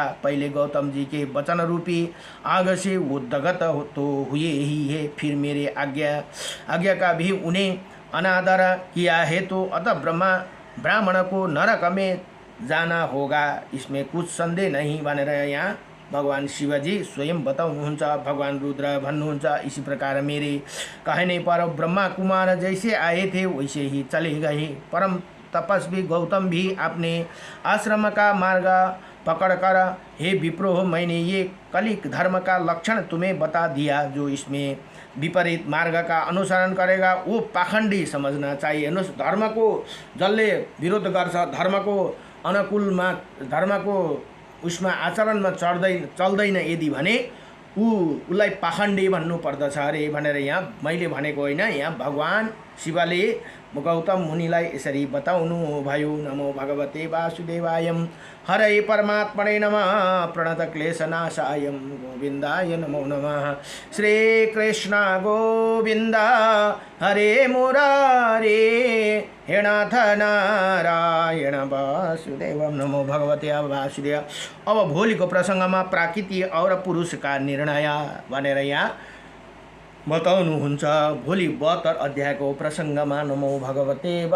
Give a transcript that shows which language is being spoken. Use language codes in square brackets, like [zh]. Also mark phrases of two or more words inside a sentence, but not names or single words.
[hi] पहले गौतम जी के वचन रूपी आग से वो दगत तो हुए ही है, फिर मेरे आज्ञा का भी उन्हें अनादर किया है, तो अतः ब्राह्मण को नरक में जाना होगा, इसमें कुछ संदेह नहीं [ne] भनेर यहाँ भगवान शिवजी स्वयं बताउनुहुन्छ। भगवान रुद्र भन्नुहुन्छ, [hi] इसी प्रकार मेरे कहने पर ब्रह्मा कुमार जैसे आए थे वैसे ही चले गए। परम तपस्वी गौतम भी अपने आश्रम का मार्ग पकड़कर, हे विप्रो, मैंने ये कलिक धर्म का लक्षण तुम्हें बता दिया। जो इसमें विपरीत मार्ग का अनुसरण करेगा वो पाखंडी समझना चाहिए। [ne] धर्म को जसले विरोध गर्छ, धर्म को अनुकूलमा, धर्म को उसमा आचरणमा चल्दैन यदि भने उसलाई पाखण्डी भन्नुपर्दछ अरे भनेर यहाँ मैले भनेको होइन। यहाँ भगवान शिवले गौतम मुनिलाई यसरी बताउनु भयो। [sa] नमो भगवते वासुदेवाय हरे परमात्मने नमः। प्रणतक्लेशनाशाय गोविन्दाय नमो नमः। श्रीकृष्ण गोविन्द हरे मुरारे हे नाथ नारायण वासुदेव। नमो भगवते वासुदेव। [ne] अब भोलिको प्रसङ्गमा [hi] प्रकृति और पुरुष का निर्णय [ne] भनेर यहाँ बताउनुहुन्छ भोलि 72 अध्यायको प्रसङ्गमा। [sa] नमो भगवते